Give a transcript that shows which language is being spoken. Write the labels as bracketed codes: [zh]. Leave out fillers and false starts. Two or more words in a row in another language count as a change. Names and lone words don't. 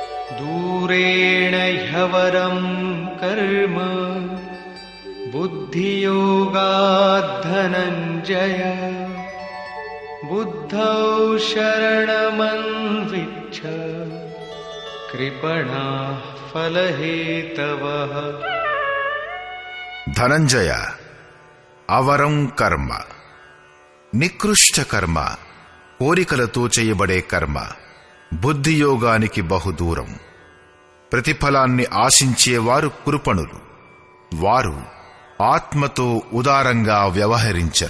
[sa] दूरेण ह्यवरं कर्म बुद्धियोगात् धनञ्जय बुद्धौ शरणमन्विच्छ कृपणाः फलहेतवः. [te] ధనంజయ, అవరం కర్మ, నికృష్ట కర్మ, కోరికలతో చేయబడే కర్మ బుద్ధియోగానికి బహుదూరం. ప్రతిఫలాన్ని ఆశించేవారు కృపణులు. వారు ఆత్మతో ఉదారంగా వ్యవహరించరు.